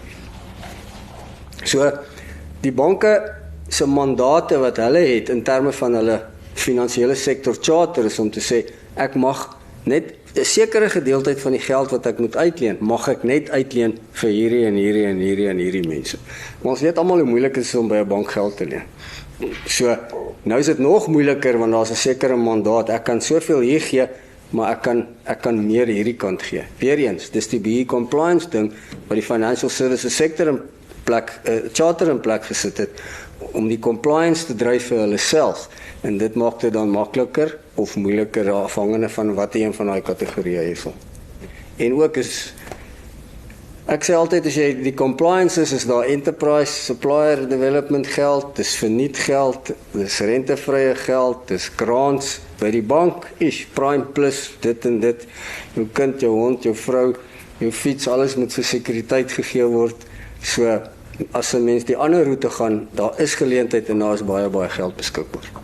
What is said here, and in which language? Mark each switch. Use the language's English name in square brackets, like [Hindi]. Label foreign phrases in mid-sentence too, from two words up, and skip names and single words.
[Afrikaans] So die banke se mandate wat hulle het in terme van hulle finansiële sektor charter is om te sê ek mag net 'n sekere gedeeltheid van die geld wat ek moet uitleen, mag ek net uitleen vir hierdie mense. Maar ons weet almal hoe moeilik dit is om by 'n bank geld te leen. So nou is dit nog moeiliker want daar's 'n sekere mandaat. Ek kan soveel hier gee, maar ek kan meer hierdie kant gee. Weereens, dis die [English] BE compliance [Afrikaans] ding wat die [English] financial services sector [Afrikaans] in plek charter in plek gesit het om die compliance te dryf vir hulle self. En dit maak dit dan makliker of moeiliker afhangende van watter een van daai kategorieë is. En ook ek sê altyd as jy die compliance is daar [English] enterprise supplier development [Afrikaans] geld, dis verniet geld, dis rentevrye geld, dis grants by die bank, [English] prime plus [Afrikaans] dit en dit. Jou kind, jou hond, jou vrou, jou fiets, alles moet vir sekuriteit gegee word. So as 'n mens die ander roete gaan, daar is geleentheid en daar is baie geld beskikbaar.